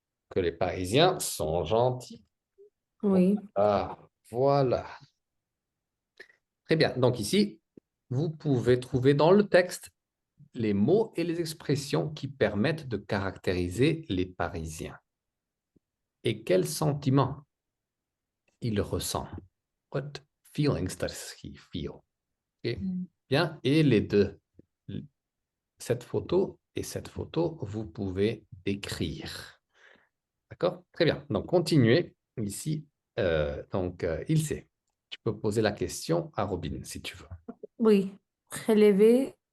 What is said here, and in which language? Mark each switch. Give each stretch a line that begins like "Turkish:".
French: Que les Parisiens sont gentils. Oui. Ah, voilà. Très bien. Donc ici, vous pouvez trouver dans le texte les mots et les expressions qui permettent de caractériser les Parisiens. Et quels sentiments il ressent.
English: What feelings does he feel? Okay.
French: Bien, et les deux, cette photo et cette photo, vous pouvez décrire. D'accord? Très bien. Donc, continuez ici. Il sait. Tu peux poser la question à Robin si tu veux. Oui. Relever.